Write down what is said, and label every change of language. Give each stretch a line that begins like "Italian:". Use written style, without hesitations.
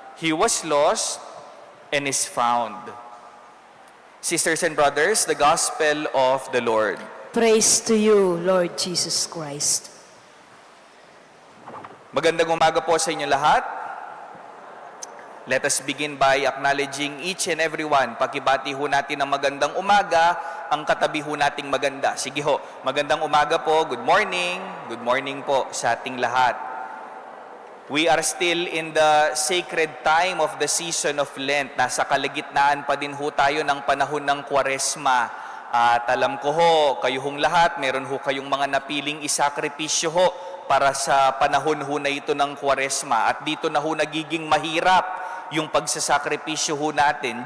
English: He was lost and is found." Sisters and brothers, the Gospel of the Lord. Praise to you, Lord Jesus Christ.
Filipino: Magandang umaga po sa inyo lahat.
English: Let us begin by acknowledging each and every one.
Filipino: Pakibati ho natin ng magandang umaga ang katabi ho nating maganda. Sige ho, magandang umaga po.
English: Good morning. Good morning
Filipino: po sa ating lahat.
English: We are still in the sacred time of the season of Lent.
Filipino: Nasa kalagitnaan pa din ho tayo ng panahon ng Kwaresma. At alam ko ho, kayo hong lahat, meron ho kayong mga napiling isakripisyo ho para sa panahon ho na ito ng Kwaresma. At dito na ho nagiging mahirap yung pagsasakripisyo ho natin.